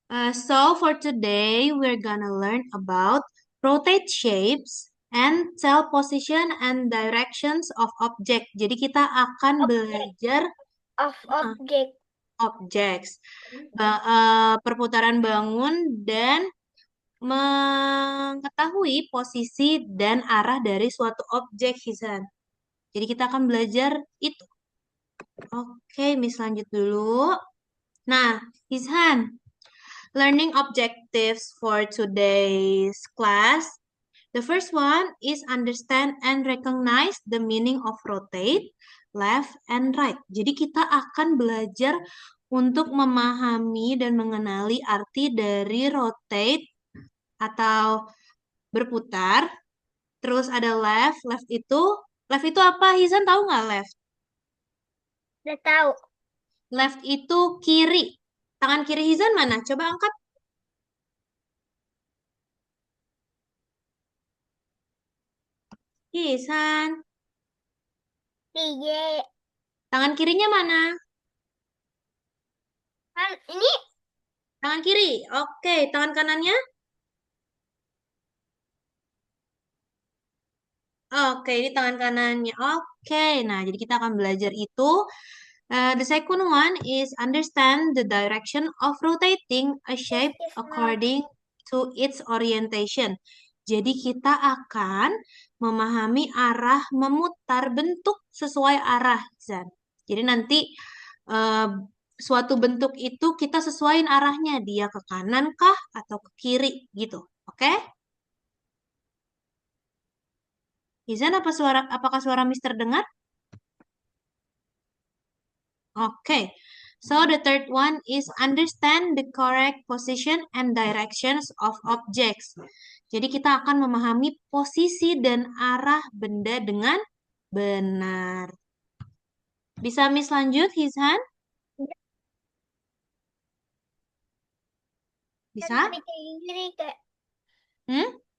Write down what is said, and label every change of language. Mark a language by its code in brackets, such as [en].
[en] So for today, we're gonna learn about rotate shapes and tell position and directions of object. [id] Jadi kita akan [en] Object [id] belajar [en] of object. [id] objects, perputaran bangun dan mengetahui posisi dan arah dari suatu objek, Hisan. Jadi kita akan belajar itu. Oke, Miss lanjut dulu. [en] Nah, Hisan, learning objectives for today's class. The first one is understand and recognize the meaning of rotate, left, and right. [id] Jadi kita akan belajar untuk memahami dan mengenali arti dari rotate atau berputar. Terus ada left, left itu apa? Hisan tahu nggak left? Udah tahu. Left itu kiri. Tangan kiri Hisan mana? Coba angkat. Hisan. Tiga. Tangan kirinya mana? Kan ini Tangan kiri. Oke, tangan kanannya? Oke, ini tangan kanannya. Oke, nah jadi kita akan belajar itu. [en] The second one is understand the direction of rotating a shape according to its orientation. [id] Jadi kita akan memahami arah memutar bentuk sesuai arah, Zan. Jadi nanti eh, suatu bentuk itu kita sesuaiin arahnya, dia ke kanan kah atau ke kiri gitu. Oke? Izan, apakah suara Mister dengar? Okay. [en] So the third one is understand the correct position and directions of objects. [id] Jadi kita akan memahami posisi dan arah benda dengan benar. Bisa Miss lanjut, Hizan? kan Bisa? bikin gini kayak Hmm?